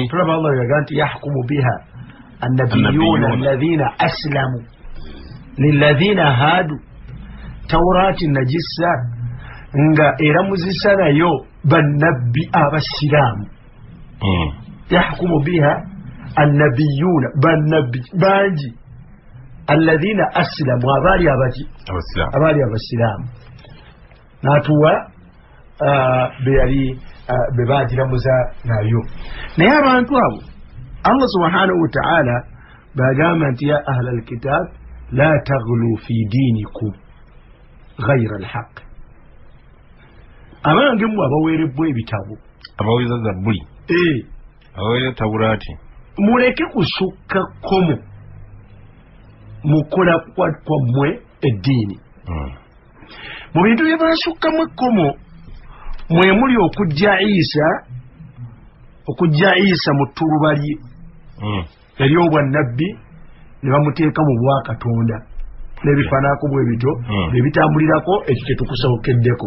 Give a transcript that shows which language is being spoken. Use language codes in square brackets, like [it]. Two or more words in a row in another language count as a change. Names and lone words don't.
[lg] tulaba Allah yaga nti [ar] يحكم بها النبيون الذين أسلموا للذين هادوا [lg] tawuraati najisa nga era muzisa nayo bannabbi abasiraamu [ar] يحكم بها النبيون [lg] bannabbi bangi [ar] الذين أسلموا [lg] abaali abasiraamu n'atuwa be baagiramuza nayo naye abantu abo [ar] الله سبحانه وتعالى [lg] bagamba nti [ar] يا أهل الكتاب لا تغلوا في دينكم غير الحق [lg] abange mu abaweerebbwa ebitabo abaweza zabbuli abaweereza tawuraati muleke kusukka kkomo mukola kwammwe eddiini mu bintu bye basukkamu ekkomo mwe muli okujja Isa mu ttuluba lye ery'obwannabbi ne bamuteeka mu bwakatonda n'ebifaanako bwe bityo bye bitambulirako ekyo kye tukusookeddeko